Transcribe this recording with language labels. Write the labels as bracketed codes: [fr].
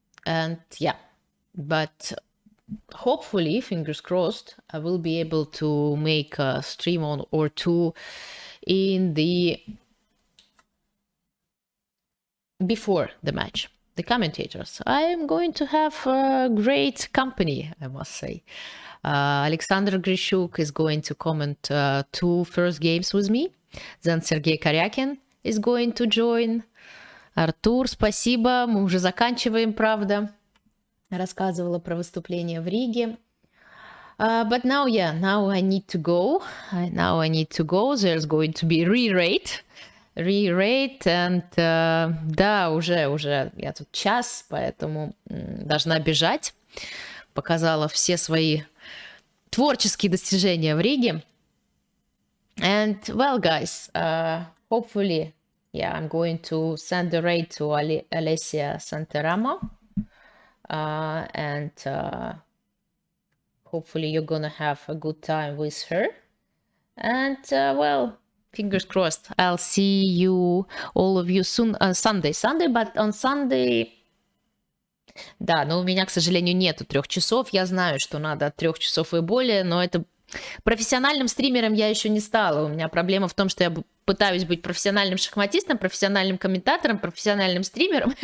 [en] And yeah, but hopefully, fingers crossed, I will be able to make a stream on or two in the before the match. The commentators, I am going to have a great company, I must say. Alexandra Kosteniuk is going to comment two first games with me. Then Sergei Koryakin is going to join. [ru] Артур, спасибо. Мы уже заканчиваем, правда. Рассказывала про выступление в Риге. [en] But now, yeah, now I need to go. There's going to be re-rate. [ru] And да, уже я тут час, поэтому должна бежать. Показала все свои творческие достижения в Риге. [en] And, well, guys, hopefully, yeah, I'm going to send the raid to Alessia Santaramo. And hopefully you're gonna have a good time with her. And, well, fingers crossed. I'll see you, all of you, soon on Sunday, but on Sunday... [ru] Да, но у меня, к сожалению, нету 3 часов. Я знаю, что надо от 3 часов и более, но это... Профессиональным стримером я еще не стала. У меня проблема в том, что я пытаюсь быть профессиональным шахматистом, профессиональным комментатором, профессиональным стримером.